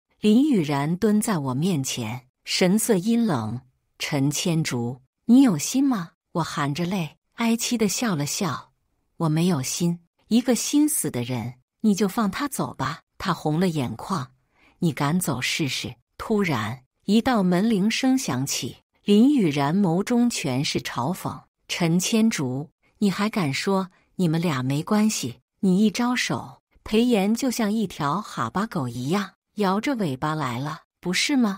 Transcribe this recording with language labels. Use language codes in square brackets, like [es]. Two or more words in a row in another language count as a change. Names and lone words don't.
[zh] 林雨然蹲在我面前，神色陰冷。陳千竹，你有心嗎？我含着淚，哀戚地笑了笑。我沒有心，一個心死的人，你就放他走吧。他紅了眼眶。你敢走試試？突然，一道門鈴聲響起，林雨然眸中全是嘲諷。陳千竹，你還敢說你們倆沒關係？你一招手，裴炎就像一條哈巴狗一樣，搖着尾巴來了，不是嗎？